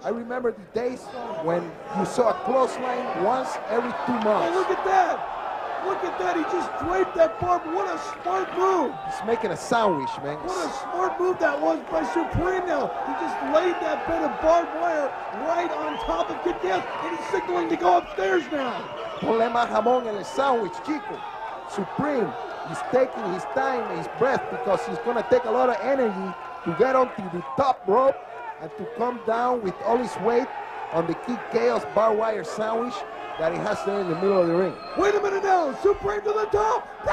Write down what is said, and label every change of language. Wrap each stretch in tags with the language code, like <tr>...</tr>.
<en>I remember the days when you saw a clothesline once every 2 months. Oh, look at that. Look at that. He just draped that barb. What a smart move. He's making a sandwich, man. What a smart move that was by Supreme now. He just laid that bed of barbed wire right on top of Kid Chaos, and he's signaling to go upstairs now.</en> <es>Ponle más jamón en el sandwich, chico.</es> <en>Supreme is taking his time and his breath because he's going to take a lot of energy to get onto the top rope and to come down with all his weight on the Kid Chaos barbed wire sandwich that he has there in the middle of the ring. Wait a minute now, Supreme to the top.</en>